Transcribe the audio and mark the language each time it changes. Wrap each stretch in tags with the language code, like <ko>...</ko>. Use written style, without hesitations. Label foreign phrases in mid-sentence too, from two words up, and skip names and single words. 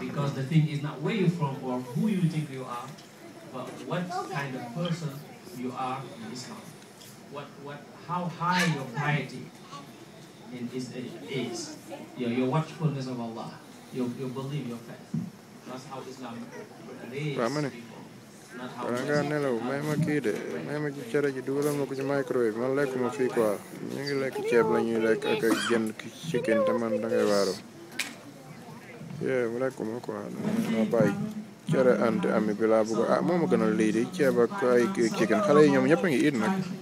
<en>Because the thing is not where you're from or who you think you are, but what kind of person you are in Islam. How high your piety is. Your watchfulness of Allah. Your belief, your faith. That's how Islam raises people. not how</en> <wo>wala nga nelaw may ma kii de may ma ci cere ji dugalal ma ko ci microwave man lekkuma fii quoi ñu ngi lekk ceeb la ñuy lekk ak ay jën chicken te man dangay waaru mu lekkuma quoi ma bàyyi cere ante ami bi laa bëgg moo ma gënal lii di ceeb ak ay chicken xale yi ñoom ñëpp a ngi it nag</wo>